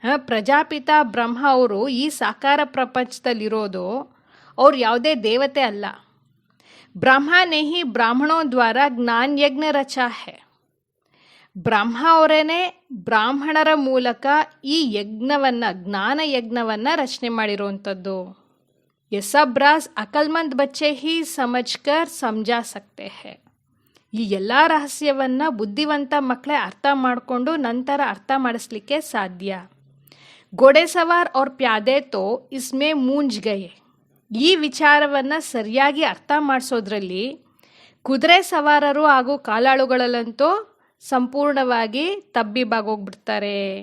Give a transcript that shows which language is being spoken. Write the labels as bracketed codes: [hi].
[kn] ಪ್ರಜಾಪಿತ ಬ್ರಹ್ಮ ಅವರು ಈ ಸಾಕಾರ ಪ್ರಪಂಚದಲ್ಲಿರೋದು, ಅವ್ರು ಯಾವುದೇ ದೇವತೆ ಅಲ್ಲ. [hi] ಬ್ರಹ್ಮ ನೇ ಹಿ ಬ್ರಾಹ್ಮಣೋ ದ್ವಾರ ಜ್ಞಾನ ಯಜ್ಞ ರಚಾ ಹೈ. [kn] ಬ್ರಹ್ಮ ಅವರೇನೆ ಬ್ರಾಹ್ಮಣರ ಮೂಲಕ ಈ ಯಜ್ಞವನ್ನ, ಜ್ಞಾನ ಯಜ್ಞವನ್ನ ರಚನೆ ಮಾಡಿರುವಂಥದ್ದು. [hi] ये सब राज अक्लमंद बच्चे ही समझकर समझा सकते हैं. [kn] ಈ ಎಲ್ಲ ರಹಸ್ಯವನ್ನ ಬುದ್ಧಿವಂತ ಮಕ್ಕಳೇ ಅರ್ಥ ಮಾಡಿಕೊಂಡು ನಂತರ ಅರ್ಥ ಮಾಡಿಸ್ಲಿಕ್ಕೆ ಸಾಧ್ಯ. [hi] ಗೋಡೆ ಸವಾರ್ और प्यादे तो इसमें मूंझ गए. [kn] ಈ ವಿಚಾರವನ್ನ ಸರಿಯಾಗಿ ಅರ್ಥ ಮಾಡಿಸೋದ್ರಲ್ಲಿ ಕುದುರೆ ಸವಾರರು ಹಾಗೂ ಕಾಲಾಳುಗಳಲ್ಲಂತೂ ಸಂಪೂರ್ಣವಾಗಿ ತಬ್ಬಿಬಾಗೋಗ್ಬಿಡ್ತಾರೆ.